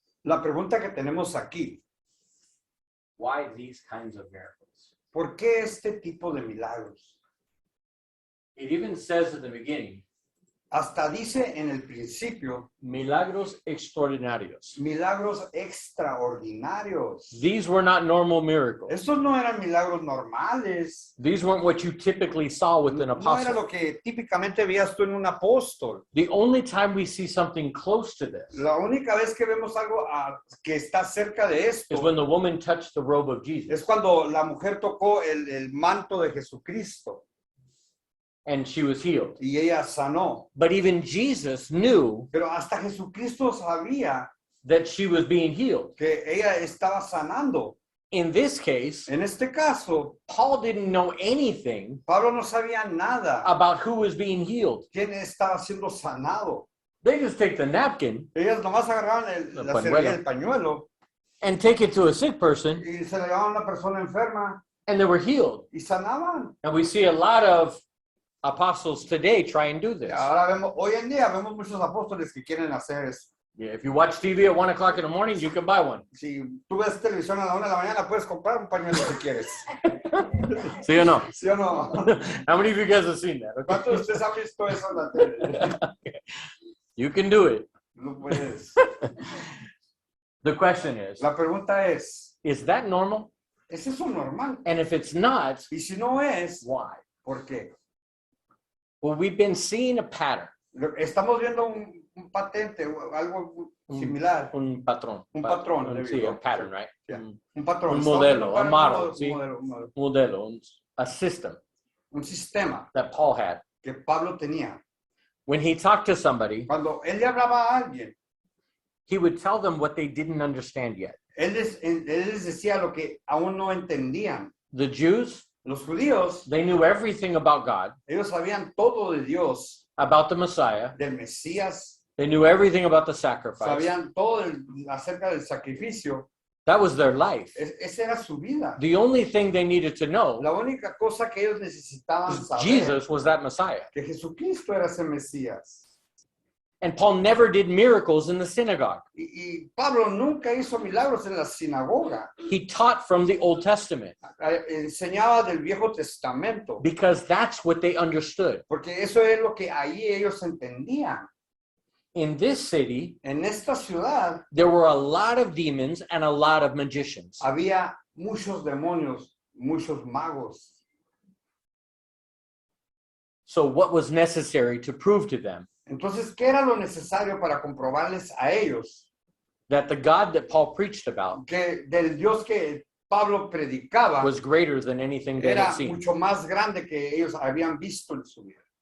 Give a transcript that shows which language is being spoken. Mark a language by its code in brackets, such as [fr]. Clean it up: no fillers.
[es] La pregunta que tenemos aquí, [en] why these kinds of miracles? [es] ¿por qué este tipo de milagros? [en] It even says at the beginning, [es] Hasta dice en el principio, milagros extraordinarios. milagros extraordinarios. [en] These were not normal miracles. [es] Estos no eran milagros normales. [en] These weren't what you typically saw with an [es] No era [en] apostle. [es] lo que típicamente veías tú en un apóstol. [en] The only time we see something close to this [es] La única vez que vemos algo que está cerca de [en] is [es] esto [en] when the woman touched the robe of Jesus [es] es cuando la mujer tocó el manto de Jesucristo [en] and she was healed. [es] y ella sanó. [en] But even Jesus knew [es] Pero hasta Jesucristo sabía [en] that she was being healed. [es] que ella estaba sanando. [en] In this case, [es] En este caso, [en] Paul didn't know anything [es] Pablo no sabía nada. [en] about who was being healed. [es] ¿Quién estaba siendo sanado? [en] They just take the napkin [es] Ellas nomás agarraban La la pañuelo. servilleta, el pañuelo [en] and take it to a sick person, [es] y se le llevaban a una persona enferma [en] and they were healed. [es] y sanaban. [en] And we see a lot of apostles today try and do [es] Y [en] this. [es] ahora vemos, hoy en día vemos muchos apóstoles que quieren hacer eso. [en] Yeah, if you watch TV at 1 o'clock in the morning, you can buy one. [es] Si tú ves televisión a la 1 de la mañana, puedes comprar un pañuelo si quieres. [en] See or no? [es] ¿Sí o no? [en] How many of you guys have seen that? Okay. [es] ¿Cuántos de ustedes han visto eso en la tele? [en] You can do it. [es] No puedes. [en] The question [es] La pregunta [en] is that normal? [es] ¿es eso normal? [en] And if it's not, [es] Y si no es, [en] why? [es] ¿por qué? [en] Well, we've been seeing a pattern, [es] Estamos viendo un patente o algo similar. un patrón. Un patrón, [en] there you [es] Sí, [en] go. a pattern, right? [es] Yeah. Un patrón. Un Estamos modelo, viendo [en] a model, [es] un ¿sí? modelo, [en] Modelo, a system [es] un sistema [en] that Paul had. [es] que Pablo tenía. [en] When he talked to somebody, [es] Cuando él le hablaba a alguien, [en] he would tell them what they didn't understand yet. [es] él les decía lo que aún no entendían. [en] The Jews, [es] Los judíos, [en] they knew everything about God, [es] ellos sabían todo de Dios, [en] about the Messiah. [es] del Mesías, [en] They knew everything about the sacrifice. [es] sabían todo acerca del sacrificio. [en] That was their life. [es] Esa era su vida. [en] The only thing they needed to know [es] La única cosa que ellos necesitaban [en] was [es] saber [en] Jesus was that Messiah. [es] que Jesucristo era ese Mesías. [en] And Paul never did miracles in the synagogue. [es] Y Pablo nunca hizo milagros en la sinagoga. [en] He taught from the Old Testament [es] Enseñaba del Viejo Testamento, [en] because that's what they understood. [es] porque eso es lo que ahí ellos entendían. [en] in this city, [es] En esta ciudad [en] there were a lot of demons and a lot of magicians. [es] había muchos demonios, muchos magos. [en] So what was necessary to prove to them [es] Entonces, ¿qué era lo necesario para comprobarles a ellos [en] that the God that Paul preached about [es] que del Dios que Pablo predicaba [en] was greater than anything they [es] era [en] had seen? [es] mucho más grande que ellos habían visto en su vida?